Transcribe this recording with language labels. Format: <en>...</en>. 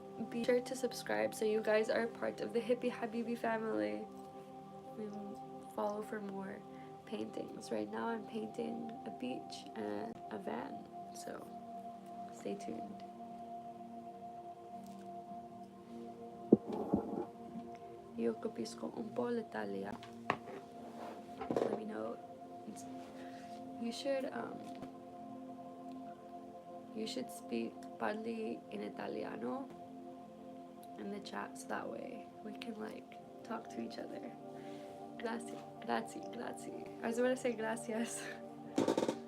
<en>Be sure to subscribe so you guys are part of the Hippie Habibi family. We will follow for more paintings. Right now I'm painting a beach and a van, so stay tuned.</en> <it>Io capisco un po' l'Italia.</it> <en>Let me know. You should speak parli in Italiano in the chat so that way we can like talk to each other. Grazie, grazie, grazie. I was about to say gracias. Okay.</en>